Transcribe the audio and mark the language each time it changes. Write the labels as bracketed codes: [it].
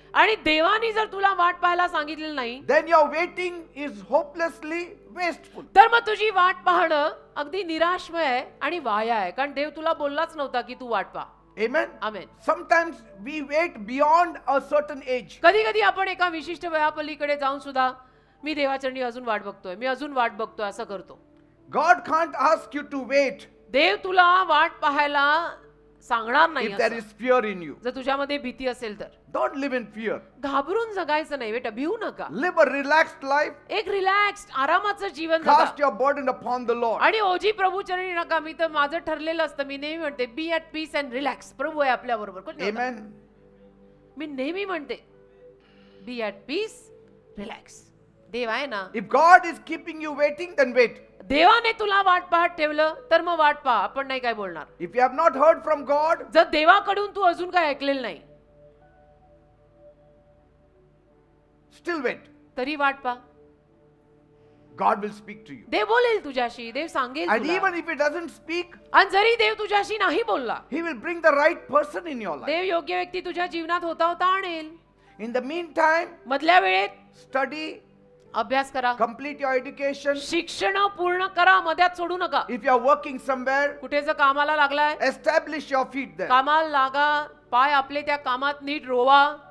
[mr] आणि देवानी जर तुला वाट पाहायला सांगितलेलं नाही, [en] then your waiting is hopelessly wasteful. [mr] तर मग तुझी वाट पाहणं अगदी निराशमय आहे आणि वाया आहे. कारण देव तुला बोललाच नव्हता की तू वाट पहा. [en] Amen. [mr] Amen. [en] Sometimes we wait beyond a certain age. [mr] कधी कधी आपण एका विशिष्ट वयापलीकडे जाऊन सुद्धा मी देवाचरणी अजून वाट बघतोय, मी अजून वाट बघतोय असं करतो. [en] God can't ask you to wait [mr] देव तुला वाट पाहायला सांगणार नाही [en] if there [mr] असं. [en] is fear in you. [mr] जर तुझ्यामध्ये भीती असेल तर. [en] Don't live in fear. [mr] घाबरून जगायचं नाही बेटा, भिवू नका. [en] Live a relaxed life. [mr] एक रिलॅक्स आरामाचं जीवन जगा. [en] Cast your burden upon the Lord. [mr] आणि ओजी प्रभू चरणी नका. मी तर माझं ठरलेलं असतं, मी नेहमी म्हणते [en] Be at peace and relax. [mr] प्रभू आहे आपल्या बरोबर. [en] Amen. [mr] मी नेहमी म्हणते [en] Be at peace relax. [mr] देव आहे ना. [en] If God is keeping you waiting, then wait. [mr] देवाने तुला वाट पाहत ठेवलं तर मग वाट पहा. आपण नाही काय बोलणार. [en] If you have not heard from God, [mr] जर देवाकडून तू अजून काय ऐकलेलं नाही, [en] still wait. [mr] तरी वाट पहा. [en] God will speak to you. [mr] देव बोलेल तुझ्याशी, देव सांगेल [en] And [mr] तुला. [en] even if he doesn't speak, [mr] आणि जरी देव तुझ्याशी नाही बोलला, [en] he will bring the right person in your life. [mr] देव योग्य व्यक्ती तुझ्या जीवनात होता होता आणेल. [en] In the meantime, [mr] मधल्या वेळेत [en] study, [mr] अभ्यास करा, [en] complete your education. [mr] शिक्षण पूर्ण करा, मध्यात सोडू नका. [en] If you are working somewhere, [mr] कुठे जर कामाला लागलाय, [en] establish your feet there. [mr] कामाला लागा, पाय आपले त्या कामात नीट रोवा,